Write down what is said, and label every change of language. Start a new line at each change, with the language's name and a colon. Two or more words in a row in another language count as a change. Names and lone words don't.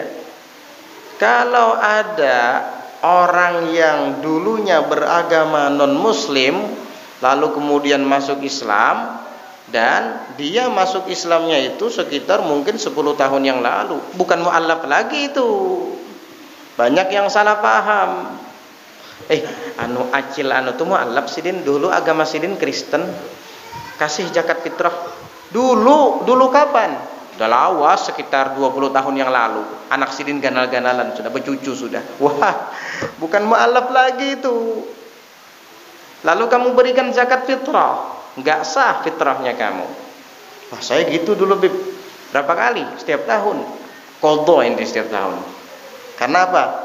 Indonesian: Kalau ada orang yang dulunya beragama non muslim lalu kemudian masuk Islam, dan dia masuk Islamnya itu sekitar mungkin 10 tahun yang lalu, bukan mu'allaf lagi itu. Banyak yang salah paham.
Banjar: Acil tuh mu'allaf sidin, dulu agama sidin Kristen, kasih zakat fitrah.
Indonesian: Dulu kapan?
Banjar: Udah lawas, sekitar 20 tahun yang lalu. Anak sidin ganal-ganalan, sudah bercucu sudah.
Indonesian: Wah, bukan mu'allaf lagi itu. Lalu kamu berikan zakat fitrah, nggak sah fitrahnya kamu. Wah, saya gitu dulu Bib. Berapa kali? Setiap tahun. Qadha ini setiap tahun. Karena apa?